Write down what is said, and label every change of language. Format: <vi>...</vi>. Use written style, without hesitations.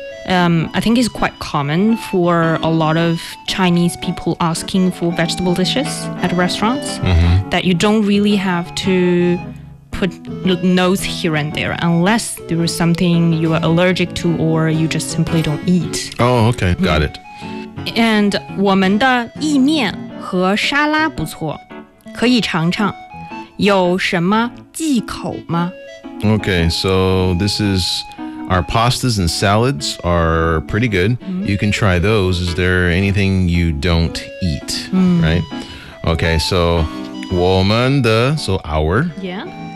<en>I think it's quite common for a lot of Chinese people asking for vegetable dishes at restaurants, mm-hmm. that you don't really have to put notes here and there unless there is something you are allergic to or you just simply don't eat. Oh, okay. Got it.</en> <zh>And 我们的意面和沙拉不错，可以尝尝。有什么忌口吗？</zh> <en>Okay, so this is our pastas and salads are pretty good. Mm-hmm. You can try those. Is there anything you don't eat? Mm. Right? Okay, so</en> <zh>我们的,</zh> <en>so our. Yeah.</en>